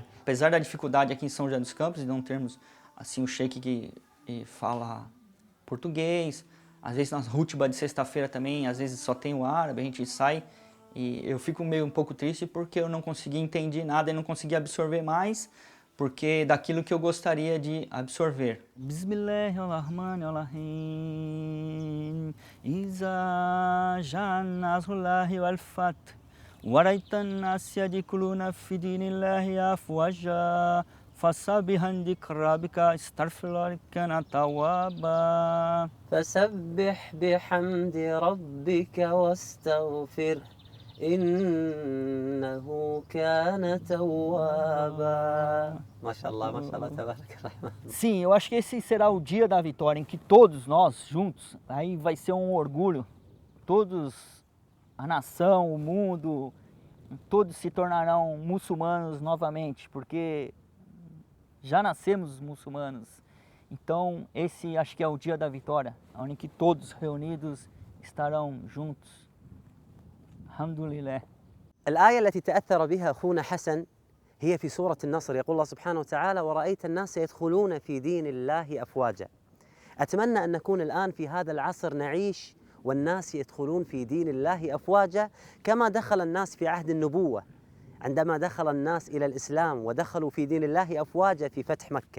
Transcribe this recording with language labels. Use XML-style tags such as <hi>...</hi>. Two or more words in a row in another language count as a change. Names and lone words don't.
<pt>Apesar da dificuldade aqui em São José dos Campos de não termos assim o sheik que fala português, às vezes nas rútibas de sexta-feira também, às vezes só tem o árabe, a gente sai e eu fico um pouco triste porque eu não consegui entender nada e não consegui absorver mais, porque daquilo que eu gostaria de absorver.</pt> <ar>Bismillahirrahmanirrahim. إذا جاء نصر الله والفتح. ورأيت الناس يدخلون في دين الله أفواجا فسبح بحمد ربك استغفر الله كان توابا فسبح بحمد ربك واستغفره إنه كان توابا. ما شاء الله تبارك الرحمن.</ar> <pt>Sim, eu acho que esse será o dia da vitória em que todos nós juntos, aí vai ser um orgulho, todos, a nação, o mundo, todos se tornarão muçulmanos novamente, porque já nascemos muçulmanos. Então, esse acho que é o dia da vitória, onde que todos reunidos estarão juntos. Alhamdulillah.</pt> <ar>الآية التي تأثر بها أخونا حسن هي في سورة النصر، يقول الله سبحانه وتعالى: ورأيت الناس يدخلون في دين الله أفواجا. أتمنى أن نكون الآن في هذا العصر نعيش والناس يدخلون في دين الله أفواجا كما دخل الناس في عهد النبوة، عندما دخل الناس إلى الإسلام ودخلوا في دين الله أفواجا في فتح مكة.</ar>